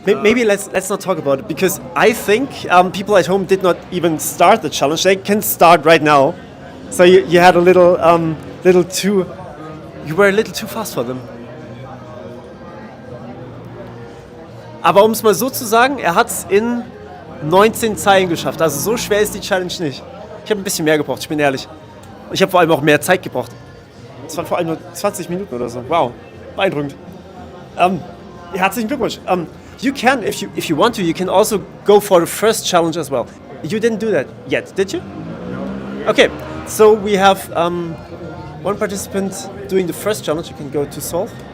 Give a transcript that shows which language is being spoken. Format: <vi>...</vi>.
<en>Maybe let's not talk about it, because I think people at home did not even start the challenge. They can start right now. So you had a little too. You were a little too fast for them.</en> <de>Aber um es mal so zu sagen, er hat es in 19 Zeilen geschafft. Also so schwer ist die Challenge nicht. Ich habe ein bisschen mehr gebraucht, ich bin ehrlich. Ich habe vor allem auch mehr Zeit gebraucht. Es waren vor allem nur 20 Minuten oder so. Wow, beeindruckend. Herzlichen Glückwunsch.</de> <en>You can, if you want to, you can also go for the first challenge as well. You didn't do that yet, did you? Okay, So we have one participant doing the first challenge. You can go to solve.</en>